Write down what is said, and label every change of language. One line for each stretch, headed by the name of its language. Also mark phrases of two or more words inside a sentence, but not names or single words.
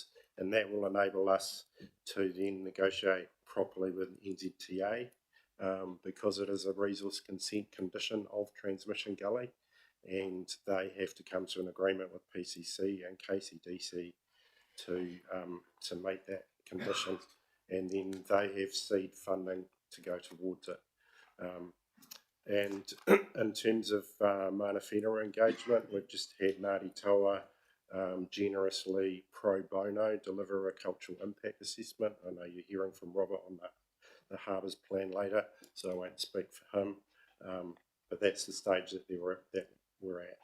English: And that will enable us to then negotiate properly with NZTA because it is a resource consent condition of Transmission Gully, and they have to come to an agreement with PCC and KCDC to meet that condition, and then they have seed funding to go towards it. And in terms of
Māori: mana whenua
English: engagement, we've just had Ngāti Toa generously
Latin: pro bono
English: deliver a cultural impact assessment. I know you're hearing from Robert on the harbours plan later, so I won't speak for him, but that's the stage that we're at.